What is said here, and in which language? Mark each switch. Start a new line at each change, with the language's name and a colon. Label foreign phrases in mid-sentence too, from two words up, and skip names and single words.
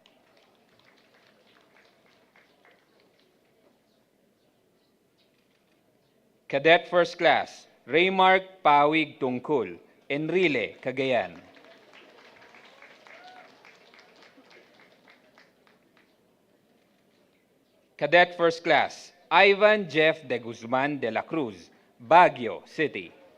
English: Cadet First Class Raymark Pawig Tungkol, Enrile, Cagayan. Cadet First Class Ivan Jeff de Guzman de la Cruz, Baguio City.